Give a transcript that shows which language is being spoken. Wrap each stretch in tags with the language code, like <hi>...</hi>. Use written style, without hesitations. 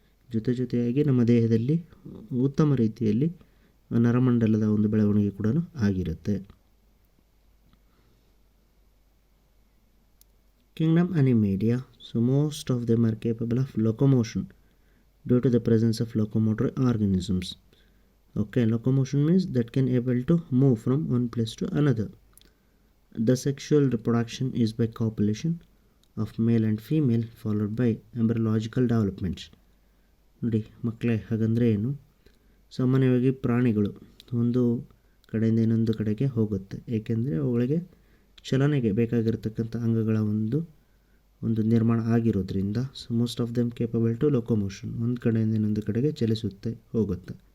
<kn>ಜೊತೆಯಾಗಿ ನಮ್ಮ ದೇಹದಲ್ಲಿ ಉತ್ತಮ ರೀತಿಯಲ್ಲಿ ನರಮಂಡಲದ ಒಂದು ಬೆಳವಣಿಗೆ ಕೂಡ ಆಗಿರುತ್ತೆ.</kn> <en>Kingdom Animalia, so most of them are capable of locomotion due to the presence of locomotor organisms. Okay, locomotion means that can able to move from one place to another. The sexual reproduction is by copulation of male and female followed by embryological developments.</en> <kn>ನೋಡಿ ಮಕ್ಕಳೇ, ಹಾಗಂದರೆ ಏನು? ಸಾಮಾನ್ಯವಾಗಿ ಪ್ರಾಣಿಗಳು ಒಂದು ಕಡೆಯಿಂದ ಇನ್ನೊಂದು ಕಡೆಗೆ ಹೋಗುತ್ತೆ, ಏಕೆಂದರೆ ಅವುಗಳಿಗೆ ಚಲನೆಗೆ ಬೇಕಾಗಿರತಕ್ಕಂಥ ಅಂಗಗಳ ಒಂದು ನಿರ್ಮಾಣ ಆಗಿರೋದ್ರಿಂದ. So</kn> <en>most of them capable to locomotion,</en> <kn>ಒಂದು ಕಡೆಯಿಂದ ಇನ್ನೊಂದು ಕಡೆಗೆ ಚಲಿಸುತ್ತೆ, ಹೋಗುತ್ತೆ.</kn>